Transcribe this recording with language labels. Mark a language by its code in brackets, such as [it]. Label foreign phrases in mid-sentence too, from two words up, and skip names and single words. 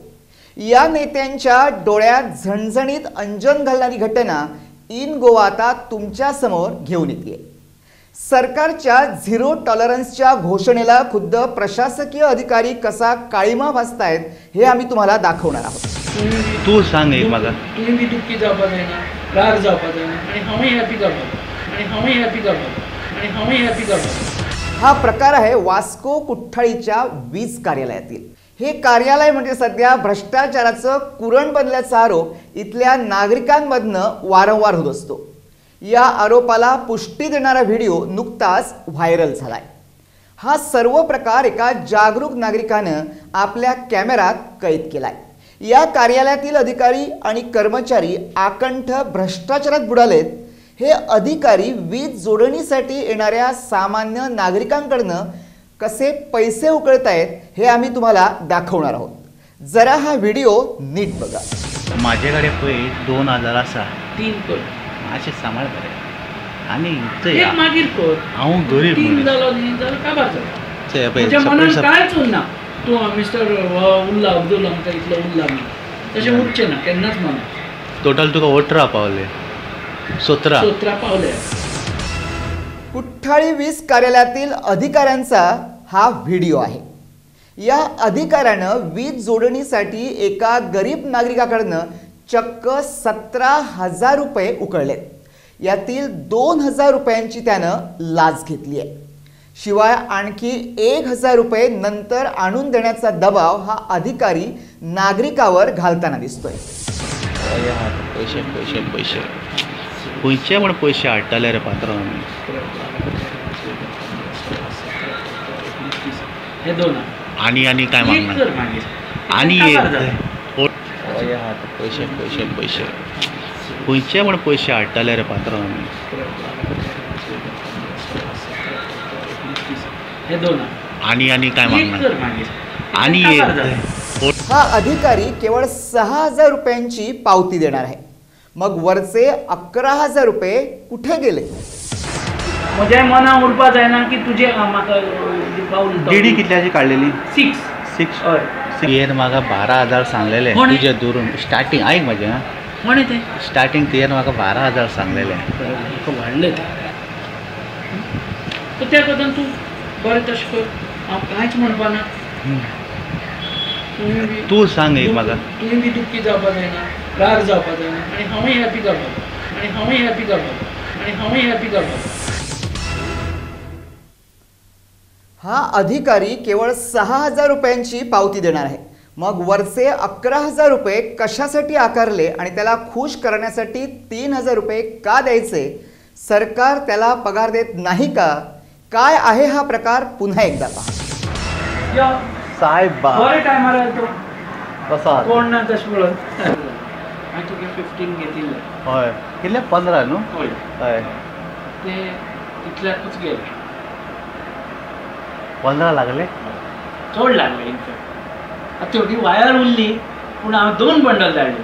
[mr] या नेत्यांच्या डोळ्यात झणझणीत अंजन घालणारी घटना इन गोवा आता तुमच्या समोर घेऊन येते। सरकारच्या झिरो टॉलरन्सच्या घोषणेला खुद्द प्रशासकीय अधिकारी कसा काळीमा फासतायत हे आम्ही तुम्हाला दाखवणार आहोत। तू सांग एक मला [kok] तुम्ही बी दुःखी जावपाक जायना, राग जावपाक जायना आणि हांवूय हॅपी जावपाक आणि हांवूय हॅपी जावपाक आणि हांवूय हॅपी जावपाक। [mr] हा प्रकार आहे वास्को कुठ्ठाळीच्या वीज कार्यालयातील। हे कार्यालय म्हणजे सध्या भ्रष्टाचाराचं कुरण बनल्याचा आरोप इथल्या नागरिकांमधनं वारंवार होत असतो। या आरोपाला पुष्टी देणारा व्हिडिओ नुकताच व्हायरल झालाय। हा सर्व प्रकार एका जागरूक नागरिकानं आपल्या कॅमेऱ्यात कैद केलाय। या कार्यालयातील अधिकारी आणि कर्मचारी आकंठ भ्रष्टाचारात बुडालेत। हे अधिकारी वीज जोडणीसाठी येणाऱ्या सामान्य नागरिकांकडनं कसे पैसे उकळतायत हे आम्ही तुम्हाला दाखवणार आहोत। जरा हा व्हिडिओ नीट बघा। [kok] माझ्याकडे पै 2000 आसा, 3 कर मातशें सांबाळ बरें आनी एक मागीर कर। हांव गरीब 3 जालो न्ही जाल्यार काबार जाता। पळय म्हज्या मनान कांयच उरना। तूं मिस्टर उरला अब्दुल आमकां इतलो उरला न्ही तशें उरचें ना केन्नाच मना। टोटल तुका 18 पावले, 17 पावले। [mr] कुठ्ठाळी वीज कार्यालयातील अधिकाऱ्यांचा हा व्हिडिओ आहे। या अधिकाऱ्यानं वीज जोडणीसाठी एका गरीब नागरिकाकडनं चक्क 17,000 रुपये उकळलेत। यातील 2,000 रुपयांची त्यानं लाच घेतली आहे। शिवाय आणखी 1,000 रुपये नंतर आणून देण्याचा दबाव हा अधिकारी नागरिकावर घालताना दिसतोय। [kok] पैसे पैसे पैसे खंयचे म्हण पैसे हाडटाले रे पात्रांव आमी। हे 2 आनी काय मागना आनी पैसे पैसे पैसे खंयचे म्हण पैसे हाडटाले रे पात्रांव आमी। हे 2 आनी काय मागना आनी [mr] हा अधिकारी केवळ 6,000 रुपयांची पावती देणार आहे। मग वरचे 11,000 रुपये कुठे गेले? [kok] म्हज्या मनान उरपा जायना की तुजे म्हाका पावल डीडी कितल्याची काडलेली? 6 हय। तुवें म्हाका 12,000 सांगलेले तुजे दुरून स्टार्टींग। आयक म्हजें म्हणे ते स्टार्टींग तुवें म्हाका 12,000 सांगलेले। वाडले ते त्या बद्दल तूं बरें तशें कर, हांव कांयच म्हणपा ना। तू सांग एक म्हाका तुवें बी दुःखी जावपाक जायना, राग जावपाक जायना आणि हांवूय हॅपी जावपाक आणि हांवूय हॅपी जावपाक आणि हांवूय हॅपी जावपाक। [mr] हा अधिकारी केवळ 6,000 रुपयांची पावती देणार आहे। मग वरचे 11,000 रुपये कशासाठी आकारले आणि त्याला खुश करण्यासाठी 3,000 रुपये का द्यायचे? सरकार त्याला पगार देत नाही का? काय आहे हा प्रकार पुन्हा एकदा पहा. [kok] या साहेब बरे टायमार येतो कसा कोण ना तशें पळोवन हांवें तुगे 15 घेतिल्ले. हय कितले 15 न्हू हय हय ते इतल्याकूच गेले 15 लागले चड लागले इनफॅक्ट. आतां थोडी वायर उरली पूण हांव 2 बंडल धाडले.